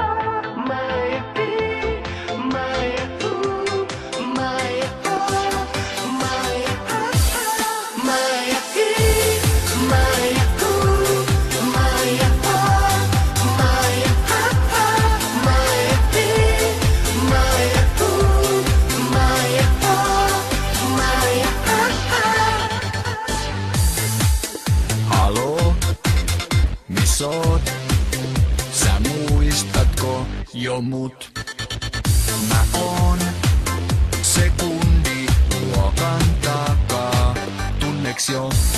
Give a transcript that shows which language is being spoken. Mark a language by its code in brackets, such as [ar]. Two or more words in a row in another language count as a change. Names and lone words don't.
[fi] Maya hi, Maya hu, Maya ha, Maya ha ha, Maya hi, Maya hu, Maya ha, Maya ha ha, Maya hi, Maya hu, Maya ha, Maya ha ha. Haloo, miss oot? Sä muistatko jo mut? Mä oon sekundi luokan takaa, tunneks jo?